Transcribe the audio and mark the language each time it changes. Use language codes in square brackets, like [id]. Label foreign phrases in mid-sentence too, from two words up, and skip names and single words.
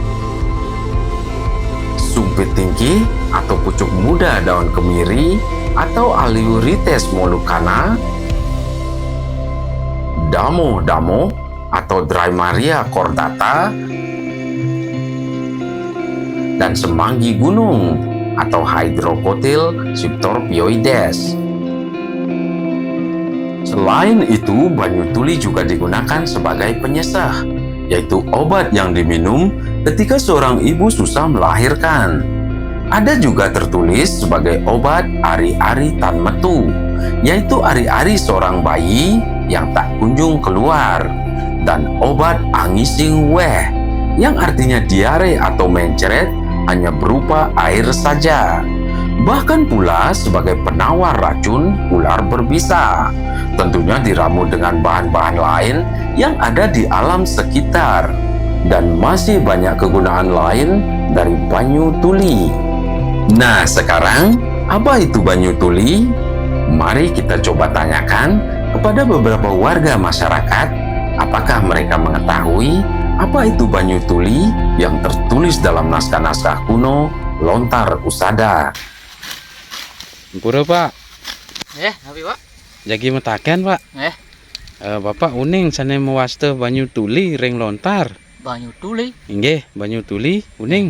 [id] sumpit tinggi atau pucuk muda daun kemiri atau Aleurotes molucana, damo atau Drymaria cordata, dan semanggi gunung atau Hydrocotyl cyctorpioides. Selain itu, banyu tuli juga digunakan sebagai penyesah, yaitu obat yang diminum ketika seorang ibu susah melahirkan. Ada juga tertulis sebagai obat ari-ari [ban] tan metu, [id] yaitu ari-ari seorang bayi yang tak kunjung keluar, dan obat [ban] angising weh, [id] yang artinya diare atau mencret hanya berupa air saja. Bahkan pula sebagai penawar racun ular berbisa, tentunya diramu dengan bahan-bahan lain yang ada di alam sekitar, dan masih banyak kegunaan lain dari banyu tuli. Nah, sekarang apa itu banyu tuli? Mari kita coba tanyakan kepada beberapa warga masyarakat, apakah mereka mengetahui apa itu banyu tuli yang tertulis dalam naskah-naskah kuno lontar Usada. [ban] Pura Pak. Tapi Pak. Jagi metaken Pak. Bapak uning sane mewasta banyu tuli ring lontar. Banyu tuli. Inggih, banyu tuli uning.